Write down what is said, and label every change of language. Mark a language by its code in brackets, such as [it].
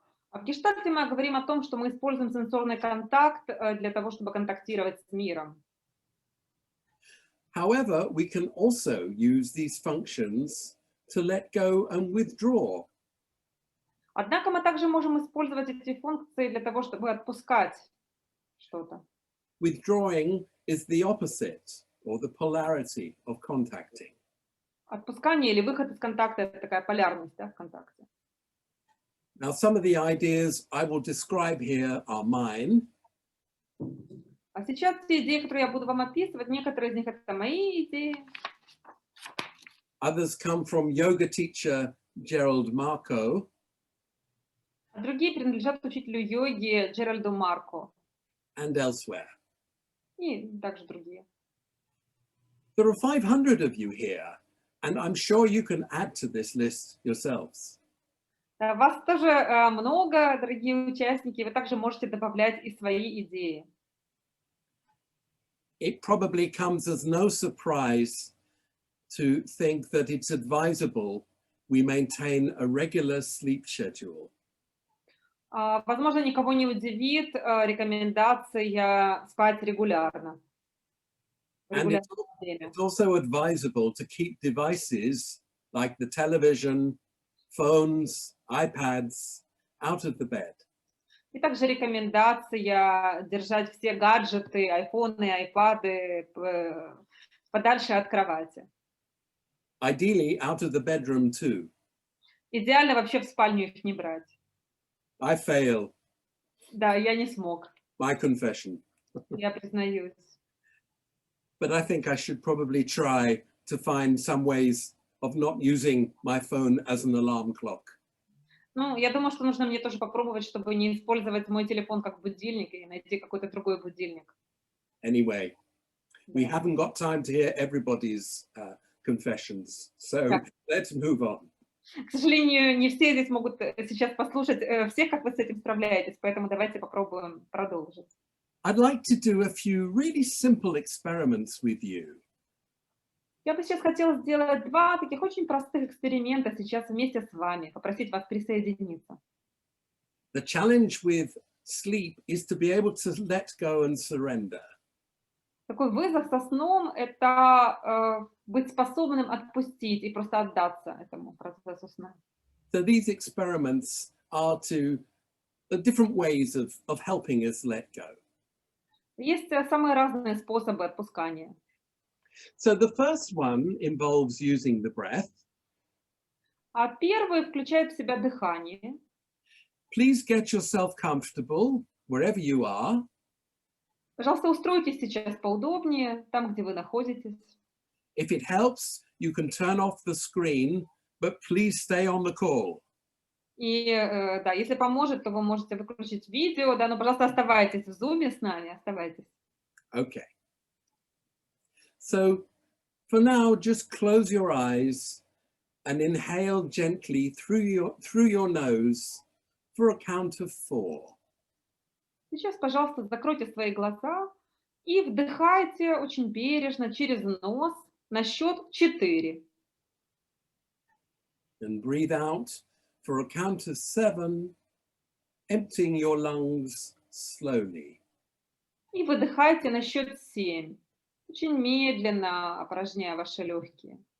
[ru] А в гештальте мы говорим о том, что мы используем сенсорный контакт для того, чтобы контактировать с миром. [en] However, we can also use these functions to let go and withdraw. [ru] Однако мы также можем использовать эти функции для того, чтобы отпускать что-то. [en] Withdrawing is the opposite, or the polarity of contacting. [ru] Отпускание или выход из контакта — это такая полярность, да, в контакте. [en] Now, some of the ideas I will describe here are mine. [ru] А сейчас те идеи, которые я буду вам описывать, некоторые из них — это мои идеи. [en] Others come from yoga teacher Gerald Marco. [ru] А другие принадлежат учителю йоги Джеральду Марко. [en] And elsewhere. [ru] И также другие. [en] There are 500 of you here, and I'm sure you can add to this list yourselves. [ru] Вас тоже много, дорогие участники, вы также можете добавлять и свои идеи. [en] It probably comes as no surprise to think that it's advisable we maintain a regular sleep schedule. [ru] Возможно, никого не удивит рекомендация спать регулярно. [en] And it's also advisable to keep devices like the television, phones, iPads out of the bed. [ru] И также рекомендация держать все гаджеты, айфоны, айпады подальше от кровати. [en] Ideally, out of the bedroom too. [ru] Идеально вообще в спальню их не брать. [en] I fail. [ru] Да, я не смог. [en] My confession. [ru] Я признаюсь. [en] But I think I should probably try to find some ways of not using my phone as an alarm clock. [ru] Ну, я думаю, что нужно мне тоже попробовать, чтобы не использовать мой телефон как будильник и найти какой-то другой будильник. [en] Anyway, we haven't got time to hear everybody's confessions, so let's move on. [ru] К сожалению, не все здесь могут сейчас послушать всех, как вы с этим справляетесь, поэтому давайте попробуем продолжить. [en] I'd like to do a few really simple experiments with you. [ru] Я бы сейчас хотела сделать два таких очень простых эксперимента сейчас вместе с вами, попросить вас присоединиться. [en] The challenge with sleep is to be able to let go and surrender. [ru] Такой вызов со сном — это быть способным отпустить и просто отдаться этому процессу сна. [en] So these experiments are different ways of helping us let go. [ru] Есть самые разные способы отпускания. [en] So the first one involves using the breath. [ru] А первый включает в себя дыхание. [en] Please get yourself comfortable wherever you are. [ru] Пожалуйста, устройтесь сейчас поудобнее, там, где вы находитесь. [en] If it helps, you can turn off the screen, but please stay on the call. [ru] И да, если поможет, то вы можете выключить видео, да, но, пожалуйста, оставайтесь в зуме с нами, оставайтесь. [en] Okay. So for now, just close your eyes and inhale gently through your nose for a count of 4. [ru] Сейчас, пожалуйста, закройте свои глаза и вдыхайте очень бережно через нос на счет 4. [en] And breathe out for a count of 7, emptying your lungs slowly. [ru] И выдыхайте на счет 7. Очень медленно опорожняя ваши легкие.